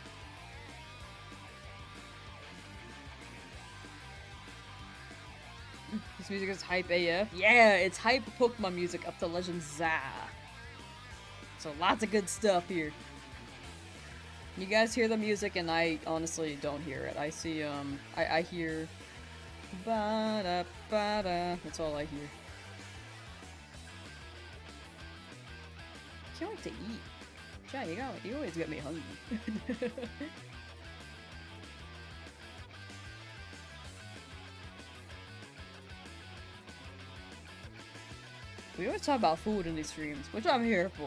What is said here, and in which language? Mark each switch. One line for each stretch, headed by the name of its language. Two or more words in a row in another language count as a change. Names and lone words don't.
English: This music is hype AF. Yeah, it's hype Pokemon music up to Legend Za. So lots of good stuff here. You guys hear the music and I honestly don't hear it. I see, I hear ba-da, ba-da. That's all I hear. Can't wait to eat. Chad, you always get me hungry. We always talk about food in these streams, which I'm here for.